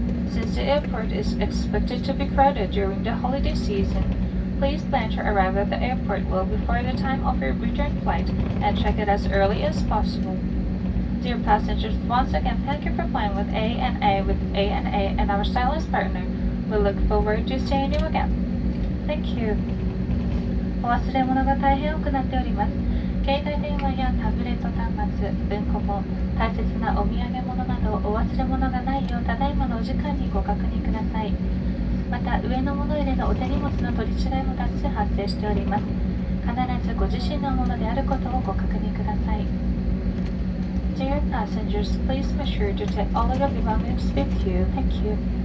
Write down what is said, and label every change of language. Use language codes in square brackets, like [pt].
[en] Since the airport is expected to be crowded during the holiday season, please plan to arrive at the airport well before the time of your return flight and check it as early as possible. Dear passengers, once again, thank you for flying with ANA and our stylist partner. We look forward to seeing you again. Thank you. [ja] お忘れ物が大変多くなっております。携帯電話やタブレット端末、文庫本、大切なお土産物などお忘れ物がないようただいまのお時間にご確認ください。また、上の物入れのお手荷物の取り違いも多数発生しております。必ずご自身のものであることをご確認ください。 [en] Dear passengers, please be sure to take all of your belongings with you. Thank you.